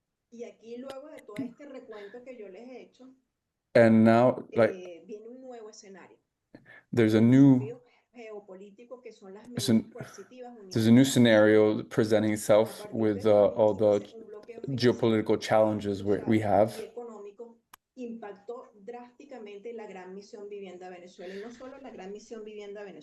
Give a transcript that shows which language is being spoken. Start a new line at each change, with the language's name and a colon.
Spanish: Y aquí luego de todo este recuento que yo les he hecho,
English: and now
Spanish: viene un nuevo escenario.
English: There's a new scenario presenting itself with all the geopolitical challenges we have.
Spanish: Impactó drásticamente la Gran Misión Vivienda Venezuela, y no solo la Gran Misión Vivienda Venezuela,